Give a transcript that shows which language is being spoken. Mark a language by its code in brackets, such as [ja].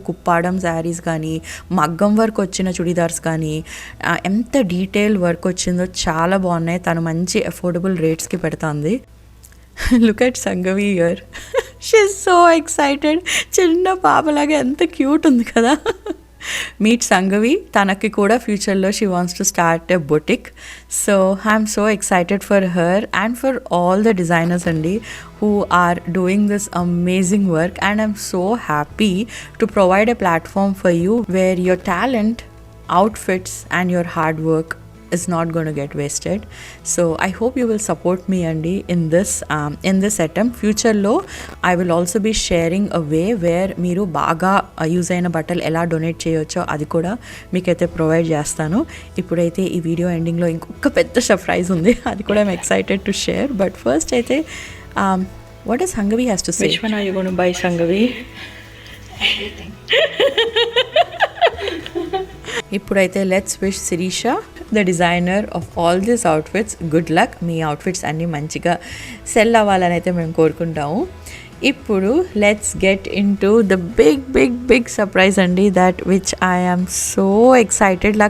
[te] కుప్పాడం శారీస్ కానీ, మగ్గం వర్క్ వచ్చిన చుడీదార్స్ కానీ, ఎంత డీటెయిల్ వర్క్ వచ్చిందో చాలా బాగున్నాయి. తను మంచి అఫోర్డబుల్ రేట్స్కి పెడుతుంది. [en] Look at Sangavi here, she is so excited. [te] చిన్న పాపలాగా ఎంత క్యూట్ ఉంది కదా. మీట్ సంగవి. తనకి కూడా ఫ్యూచర్లో [en] She wants to start a boutique. So I'm so excited for her and for all the designers అండి who are doing this amazing work, and I'm so happy to provide a platform for you where your talent, outfits and your hard work is not going to get wasted. So I hope you will support me andi in this attempt. Future lo I will also be sharing a way where [te] మీరు బాగా use అయిన బట్టలు ఎలా donate చేయొచ్చో అది కూడా మీకైతే provide చేస్తాను. ఇప్పుడైతే ఈ వీడియో ఎండింగ్లో ఇంకొక పెద్ద సర్ప్రైజ్ ఉంది, అది కూడా [en] I'm excited to share. But first అయితే what does Sangavi has to say? Which one are you going to buy, Sangavi? ఇప్పుడైతే let's wish Shirisha, the designer of all these outfits, good luck. [te] మీ outfits అన్నీ మంచిగా cell అవ్వాలని అయితే మేము కోరుకుంటాము. [en] ఇప్పుడు let's get into the big surprise అండి, that which I am so excited.